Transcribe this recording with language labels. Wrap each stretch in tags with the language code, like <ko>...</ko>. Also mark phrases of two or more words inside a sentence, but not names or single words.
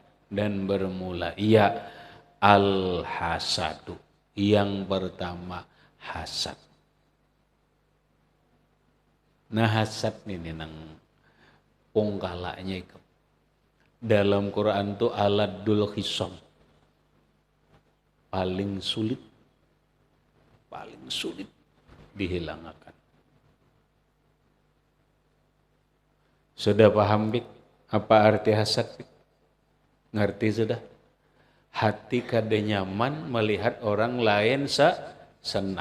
<id>Dan bermula ya al-hasadu. Yang pertama hasad.</id> <bjn>Nah hasad ini nang pungkalanya ikam.</bjn> <id>Dalam Quran itu</id> <ar>aladul khisam.</ar> <id>Paling sulit dihilangkan. Sudah paham, Bik? Apa arti hasad, Bik? Ngerti sudah?</id> <bjn>Hati kada nyaman melihat orang lain senang.</bjn>